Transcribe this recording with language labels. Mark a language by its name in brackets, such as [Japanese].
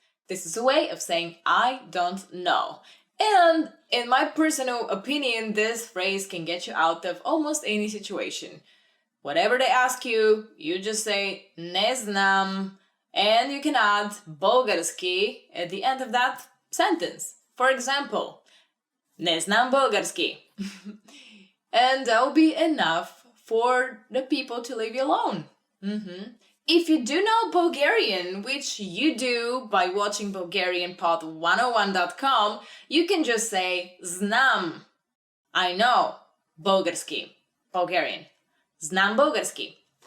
[English] This is a way of saying I don't know. And in my personal opinion, this phrase can get you out of almost any situation. Whatever they ask you, you just say [Bulgarian] не знам, [English] and you can add български at the end of that sentence. For example, [Bulgarian] не знам български. [English] And that will be enough for the people to leave you alone. If you do know Bulgarian, which you do by watching BulgarianPod101.com, you can just say знам. I know. Bulgarski. Bulgarian. [Bulgarian] Знам български.